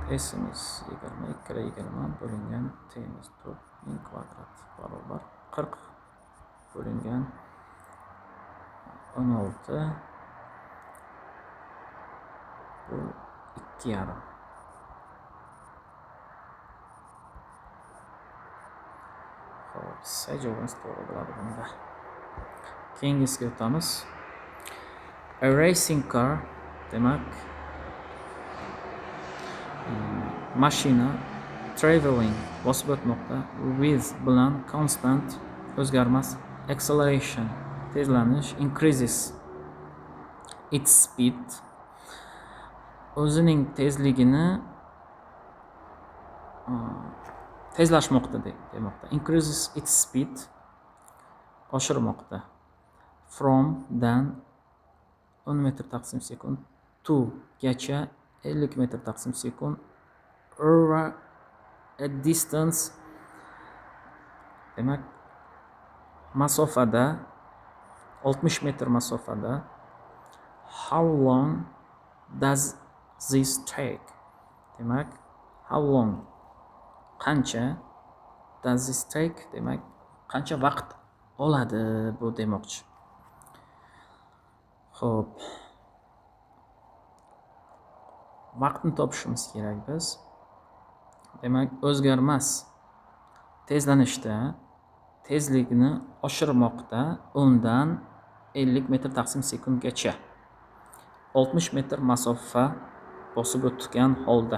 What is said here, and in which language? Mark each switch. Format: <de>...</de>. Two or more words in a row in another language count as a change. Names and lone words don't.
<uz>S'imiz 20, 2 20 bo'lingan T'imiz 4 kvadrat barobar 40 bo'lingan 16 bu 2,5. Xo'p, C javobimiz to'g'ri bo'ladi bunda. Keyingisiga o'tamiz.</uz> <en>A racing car,</en> <uz>demak mashina traveling bosib o'tmoqda, with bilan constant o'zgarmas, acceleration tezlanish,</uz> <en>increases its speed,</en> <uz>o'zining tezligini tezlashmoqda demoqda.</uz> <en>Increases its speed oshirmoqda.</en> <uz>From dan 10 metr taqsim sekund to gacha 50 metr taqsim sekund</uz> <en>over a distance,</en> <uz>demak masofada 60 metr masofada.</uz> <en>How long does this take? Demak, how long, qancha, does this take,</en> <uz>demak qancha vaqt oladi bu demoqchi. Xo'p, vaqtni topishimiz kerak biz. Demak, o'zgarmas tezlanishda tezlikni oshirmoqda, undan 50 metr taqsim sekundgacha 60 metr masofa bosib o'tgan holda.</uz>